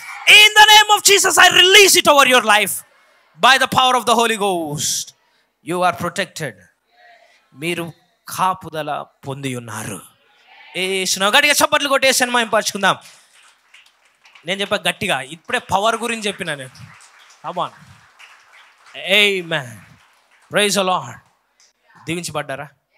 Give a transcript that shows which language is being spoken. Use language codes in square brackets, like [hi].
[en] In the name of Jesus, I release it over your life. By the power of the Holy Ghost, you are protected. [te] మీరు కాపుదల పొంది ఉన్నారు. యేసు గట్టిగా చప్పట్లు కొట్టి యేసుని మహిమపరచుకుందాం. నేను చెప్పా గట్టిగా, ఇప్పుడే పవర్ గురించి చెప్పినా నేను. [en] Come on. Amen. Praise the Lord. [te] దీవించబడ్డారా?